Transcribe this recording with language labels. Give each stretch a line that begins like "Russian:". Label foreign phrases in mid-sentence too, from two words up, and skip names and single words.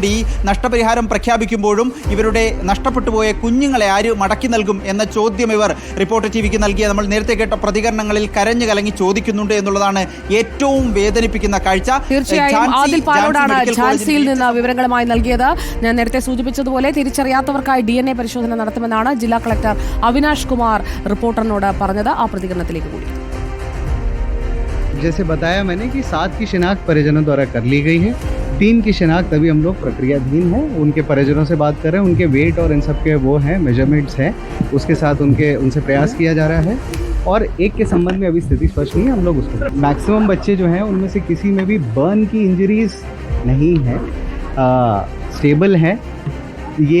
Malayalam: ഈ നഷ്ടപരിഹാരം പ്രഖ്യാപിക്കുമ്പോഴും ഇവരുടെ നഷ്ടപ്പെട്ടു പോയ കുഞ്ഞുങ്ങളെ ആര് മടക്കി നൽകും എന്ന ചോദ്യം ഇവർ റിപ്പോർട്ടർ ടിവിക്ക് നൽകിയ നമ്മൾ നേരത്തെ കേട്ട പ്രതികരണങ്ങളിൽ കരഞ്ഞു കലങ്ങി ചോദിക്കുന്നുണ്ട് എന്നുള്ളതാണ് ഏറ്റവും വേദനിപ്പിക്കുന്ന കാഴ്ച. തീർച്ചയായും ആദിൽ പാലോടാണ് ഝാൻസിയിൽ നിന്ന് വിവരങ്ങളുമായി നൽകിയത്. ഞാൻ നേരത്തെ സൂചിപ്പിച്ചതുപോലെ തിരിച്ചറിയാത്തവർക്കായി DNA പരിശോധന നടത്തുമെന്നാണ് ജില്ലാ കളക്ടർ അവിനാഷ് കുമാർ റിപ്പോർട്ടറിനോട് പറഞ്ഞത്. ആ പ്രതികരണത്തിലേക്ക് കൂടി.
Hindi: जैसे बताया मैंने कि 7 की शिनाख्त परिजनों द्वारा कर ली गई है। 3 की शिनाख्त अभी हम लोग प्रक्रियाधीन है, उनके परिजनों से बात कर रहे हैं, उनके वेट और इन सब के वो हैं मेजरमेंट्स हैं, उसके साथ उनसे प्रयास किया जा रहा है। और एक के संबंध में अभी स्थिति स्पष्ट नहीं है, हम लोग उसको मैक्सिमम बच्चे जो हैं उनमें से किसी में भी बर्न की इंजरीज नहीं है, स्टेबल है ये।